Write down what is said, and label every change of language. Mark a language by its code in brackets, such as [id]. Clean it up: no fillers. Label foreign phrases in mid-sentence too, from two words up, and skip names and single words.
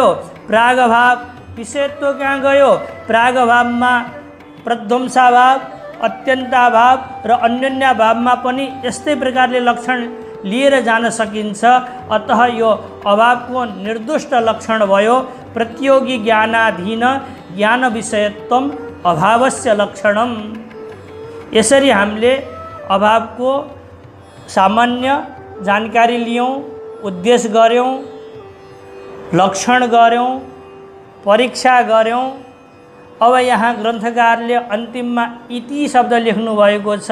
[ne] प्रागभाव। विषयत्व कहाँ गयो? प्रागभावमा। प्रध्वंसाभाव, अत्यन्ताभाव र अन्योन्याभावमा पनि यस्तै प्रकारले लक्षण लिएर जान सकिन्छ। अतः यो अभावको निर्दुष्ट लक्षण भयो। [sa] प्रतियोगी ज्ञानाधीन ज्ञान विषयत्वम अभावस्य लक्षणम। [ne] यसरी हामीले अभावको सामान्य जानकारी लियौँ, उद्देश्य गऱ्यौँ, लक्षण गऱ्यौँ, परीक्षा गऱ्यौँ। अब यहाँ ग्रन्थकारले अन्तिममा इति शब्द लेख्नु भएको छ।